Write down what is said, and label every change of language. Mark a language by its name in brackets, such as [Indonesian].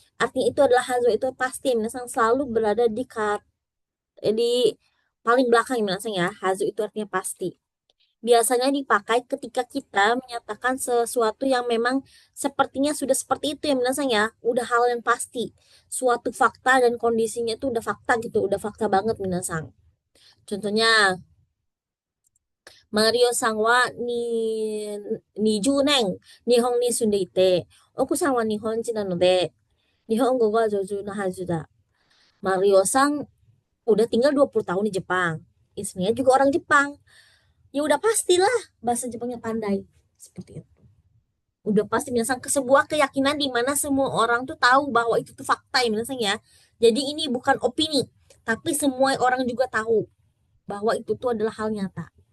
[Indonesian] Artinya itu adalah hazu itu pasti ya minasan selalu berada di paling belakang ya minasan ya. Hazu itu artinya pasti. Biasanya dipakai ketika kita menyatakan sesuatu yang memang sepertinya sudah seperti itu ya minasang ya, udah hal yang pasti. Suatu fakta dan kondisinya itu udah fakta gitu, udah fakta banget minasang. Contohnya, [Japanese] Mario sang wa20年日本に住んでいて、奥さんは日本人なので、日本語が上手なはずだ. [Indonesian] Mario sang udah tinggal 20 tahun di Jepang. Istrinya juga orang Jepang. Ya udah pastilah bahasa Jepangnya pandai. Seperti itu. Udah pasti minasang ke sebuah keyakinan di mana semua orang tuh tahu bahwa itu tuh fakta ya minasang ya. Jadi ini bukan opini, tapi semua orang juga tahu bahwa itu tuh adalah hal nyata.